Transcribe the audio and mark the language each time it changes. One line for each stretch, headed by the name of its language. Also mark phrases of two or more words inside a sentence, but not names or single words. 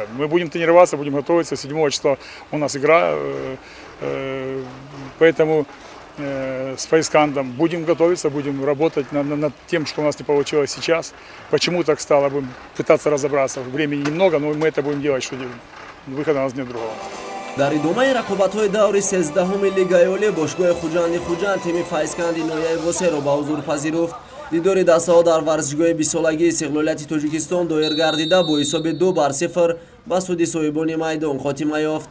Russian: Мы будем тренироваться, будем готовиться. 7 числа у нас игра, поэтому с Файскандом будем готовиться, будем работать над тем, что у нас не получилось сейчас. Почему так стало, будем пытаться разобраться. Времени немного, но мы это будем делать, что выхода у нас нет другого.
Tajik: дар идомаи рақобатҳои даври 13-уми Лигаи Олӣ бошгоҳи Хуҷанди Хуҷанд тими Файзканди ноҳияи Восеро ба ҳузур пазируфт. дидори дастаҳо дар варзишгоҳи бисолагии Истиқлолияти Тоҷикистон доир гардида бо ҳисоби 2-0 ба суди соҳибони майдон хотима ёфт.